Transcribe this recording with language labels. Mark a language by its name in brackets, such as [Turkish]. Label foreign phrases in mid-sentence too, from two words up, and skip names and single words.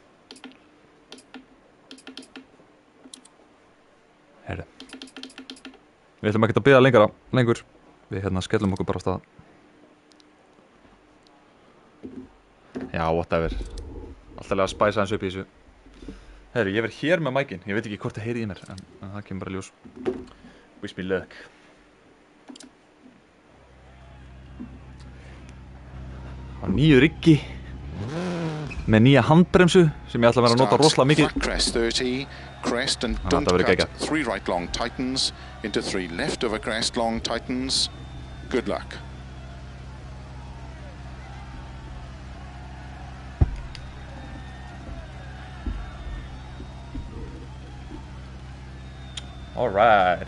[Icelandic] Herri, við ætlum ekki að bíða lengur. Við hérna skellum okkur bara á stað. Já, whatever. Alltaf að spæsa hans upp í þessu. Herri, ég verð hér með mækinn. Ég veit ekki hvort það heyri í mér en það kemur bara ljós. [English] Wish me luck. [Icelandic] Á nýju riggi með nýja handbremsu sem ég ætla að vera að nota rosalega mikið. [English] Crest 30, crest and don't cut 3 right long tightens into 3 left over crest long tightens. Good luck. All right.